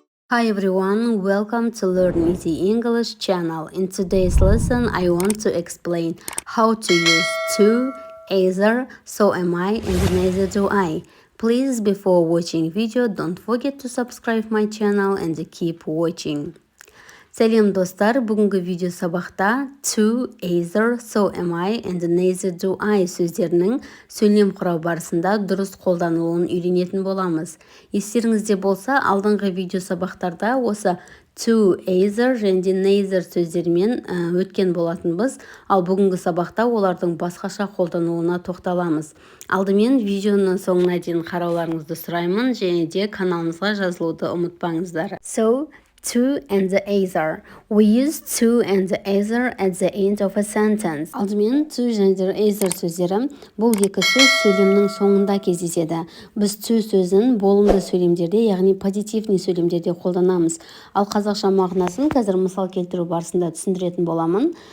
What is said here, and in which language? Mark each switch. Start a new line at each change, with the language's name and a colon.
English: Hi everyone, welcome to Learn Easy English channel. In today's lesson, I want to explain how to use to, either, so am I, and neither do I. Please, before watching video, don't forget to subscribe my channel and keep watching.
Kazakh: Сәлем достар, бүгінгі видео сабақта to, either, so am I, and neither do I сөздерінің сөйлем құрау барысында дұрыс қолданылуын үйренетін боламыз. Естеріңізде болса, алдыңғы видео сабақтарда осы to, either және neither сөздермен өткен болатынбыз, ал бүгінгі сабақта олардың басқаша қолдануына тоқталамыз. Алдымен видеоның соңына дейін қарауларыңызды сұраймын, және де каналымызға жазылуды ұмытпаңыздар.
English: So, to and the either. We use to and the either at the end of a sentence.
Kazakh: Алдымен to және de either сөздері бұл екі сөз сөйлемнің соңында кездеседі. Біз to сөзін болымды сөйлемдерде, яғни
Russian: позитивный
Kazakh: сөйлемдерде қолданамыз. Ал қазақша мағынасын қазір мысал келтіру барысында түсіндіретін боламын.